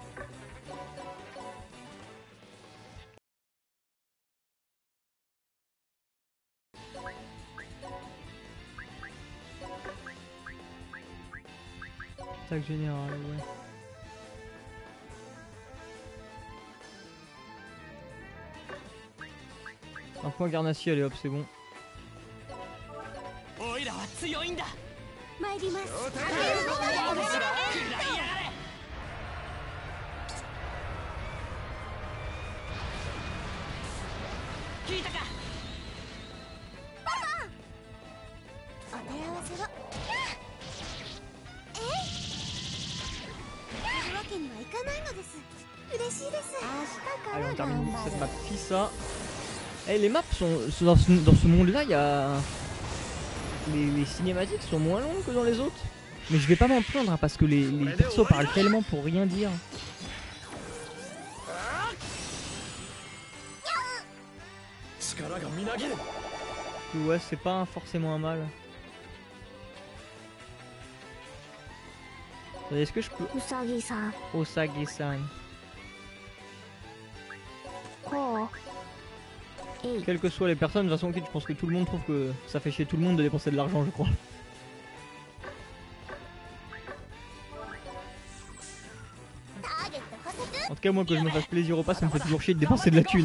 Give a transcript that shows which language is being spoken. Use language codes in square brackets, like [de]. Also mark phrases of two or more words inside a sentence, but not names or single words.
[fr] Attaque générale, ouais. Un point Garnassi, allez hop, c'est bon. [ja] おいらは強いんだ参ります食らいやがれ聞いたかお手合わせをやるわけにはいかないのです。嬉しいです。明日か [fr] Allez, [ja] ら [fr] on termine [ja] 頑張 [fr] cette [ja] る [fr] map FISA. Eh, les maps sont dans ce monde-là, il y a... Les cinématiques sont moins longues que dans les autres. Mais je vais pas m'en plaindre hein, parce que les persos parlent tellement pour rien dire. [ja] 力がみなぎる [fr] Que ouais, c'est pas forcément un mal. Est-ce que je peux... [ja] うさぎさん Osagi-san. こうえい [fr] Quelles que soient les personnes, de toute façon, je pense que tout le monde trouve que ça fait chier tout le monde de dépenser de l'argent, je crois. En tout cas, moi, que je me fasse plaisir ou pas, ça me fait toujours chier de dépenser de la thune.